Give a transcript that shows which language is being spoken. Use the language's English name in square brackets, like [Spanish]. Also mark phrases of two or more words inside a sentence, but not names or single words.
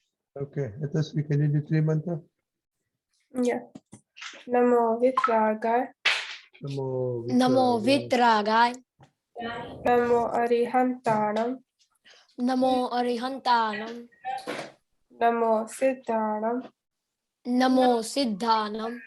[English] Okay, let us we can do three mantra. Yeah. [Prakrit languages] Namo Vitragai. Namo Vitragai. Namo Arihantanam. Namo Arihantanam. Namo Siddhanam. Namo Siddhanam.